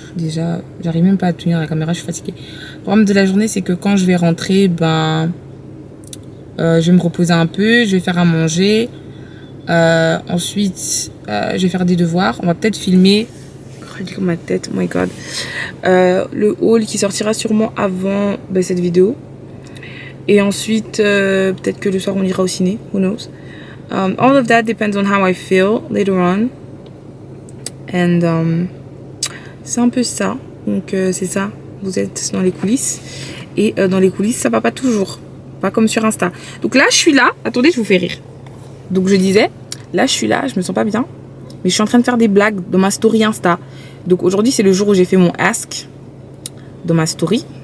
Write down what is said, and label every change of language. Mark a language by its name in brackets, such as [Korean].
[French] Déjà, j'arrive même pas à tenir la caméra, je suis fatiguée. Programme de la journée, c'est que quand je vais rentrer, je vais me reposer un peu. Je vais faire à manger. Ensuite je vais faire des devoirs. On va peut-être filmer ma tête, [English] oh my god, [French] le haul qui sortira sûrement avant cette vidéo. Et ensuite peut-être que le soir on ira au ciné, [English] who knows. All of that depends on how I feel later on. [French] And c'est un peu ça. Donc c'est ça, vous êtes dans les coulisses. Et dans les coulisses ça va pas toujours, pas comme sur Insta. Donc là je suis là, attendez je vous fais rire. Donc je disais, là je suis là, je me sens pas bien. Mais je suis en train de faire des blagues dans ma story Insta. Donc aujourd'hui c'est le jour où j'ai fait mon ask dans ma story.